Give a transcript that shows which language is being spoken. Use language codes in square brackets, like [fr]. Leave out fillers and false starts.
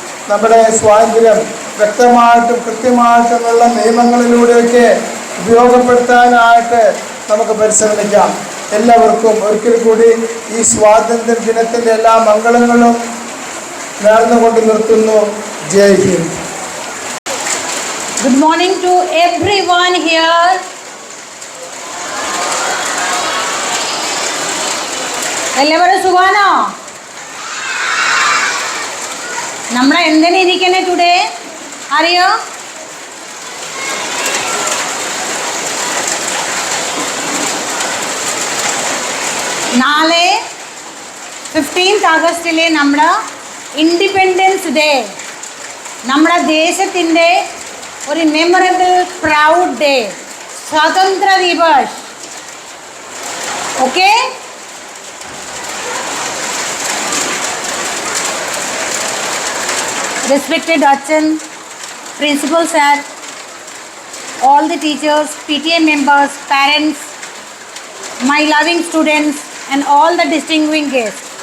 [ml] നമ്മുടെ സ്വാതന്ത്ര്യം വ്യക്തമായിട്ടും കൃത്യമായിട്ടുമുള്ള നിയമങ്ങളിലൂടെയൊക്കെ ഉപയോഗപ്പെടുത്താനായിട്ട് നമുക്ക് പരിശ്രമിക്കാം. എല്ലാവർക്കും ഒരിക്കൽ കൂടി ഈ സ്വാതന്ത്ര്യ ദിനത്തിൻ്റെ എല്ലാ മംഗളങ്ങളും നേർന്നുകൊണ്ട് നിർത്തുന്നു. ജയ് Hind. [en] Good morning to everyone here. [ml] എല്ലാവരും സുഖാണോ? നമ്മൾ എന്തിനാ ഇരിക്കണേ ടുഡേ അറിയോ? നാളെ 15th ആഗസ്റ്റിലെ നമ്മുടെ ഇൻഡിപെൻഡൻസ് ഡേ, നമ്മുടെ ദേശത്തിൻ്റെ ഒരു മെമ്മറബിൾ പ്രൗഡ് ഡേ, സ്വാതന്ത്ര്യ Divas. [en] Okay, respected Achan, principal sir, all the teachers, PTA members, parents, my loving students and all the distinguished guests.